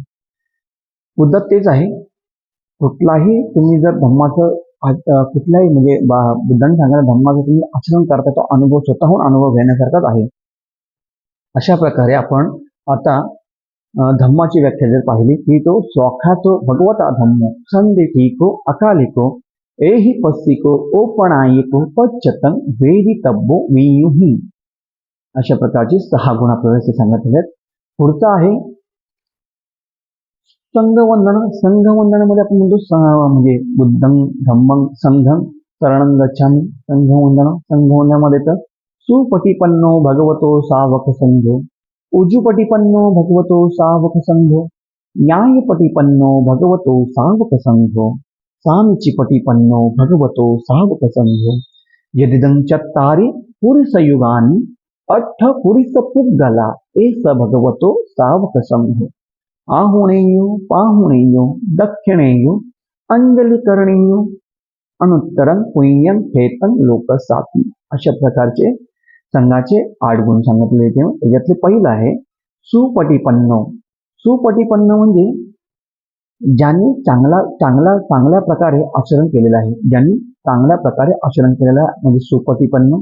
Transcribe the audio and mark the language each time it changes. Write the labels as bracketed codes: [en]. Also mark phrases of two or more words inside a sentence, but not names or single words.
[mr] मुद्दा तेच आहे. कुठलाही तुम्ही जर धम्माचं कुठल्याही म्हणजे बुद्धांनी सांगितलं धम्माचं तुम्ही आचरण करता, तो अनुभव स्वतःहून अनुभव घेण्यासारखाच आहे. अशा प्रकारे आपण आता धम्माची व्याख्या जर पाहिली की तो [pi] स्वाखातो भगवता धम्मो संदेहिको अकालिको एहि पस्सिको ओपनायिको पच्चतन वेदितव्यो वियुही. [mr] अशा प्रकारची 6 गुण आपल्याला सांगितले आहेत. पुढचा आहे संघवंदन. संघवंदनामध्ये आपण म्हणतो म्हणजे [pi] बुद्धं धम्मं संघं शरणं गच्छामि. [mr] संघवंदनामध्ये तर [pi] सुपटिपन्नो भगवतो सावक संघो, उजुपटिपन्नो भगवतो सावक संघो, न्यायपटिपन्नो भगवतो सावक संघो, सामीचिपटिपन्नो भगवतो सावक संघो, यदिदं चत्तारि पुरुषयुगानि अट्ठ पुरुष पुग्गला एस भगवतो सावक संघो, आहुणेयो पाहुणेयो दक्षिणेयो अंजलीकरणेयो अनुत्तरं पुण्यं खेतं लोकसाती. [mr] अशा प्रकारचे संघाचे 8 गुण सांगितले. त्याच्यातले पहिलं आहे सुपटिपन्नो. सुपटिपन्न म्हणजे ज्यांनी चांगल्या प्रकारे आचरण केलेलं आहे, ज्यांनी चांगल्या प्रकारे आचरण केलेलं आहे म्हणजे सुपटिपन्न.